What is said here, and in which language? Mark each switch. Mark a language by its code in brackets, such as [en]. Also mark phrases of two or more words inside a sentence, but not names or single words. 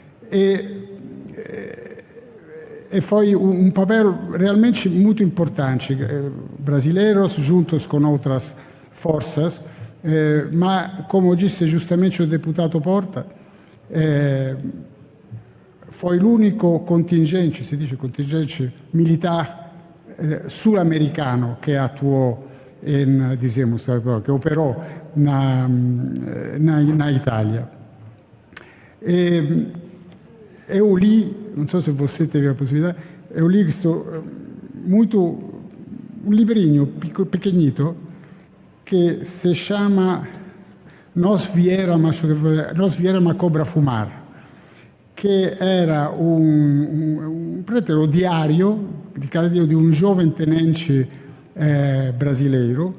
[pt] E foi um papel realmente muito importante, brasileiros juntos com outras forças, mas, como disse justamente o deputado Porta, foi [it] l'unico contingente, si dice contingente [pt] militar sul-americano [it] che attuò, che operò [pt] na Itália. Eu li, não sei se você teve a possibilidade, eu li um livrinho pequenito que se chama Nós Vieram a Cobra Fumar, que era um diário de cada dia de um jovem tenente brasileiro.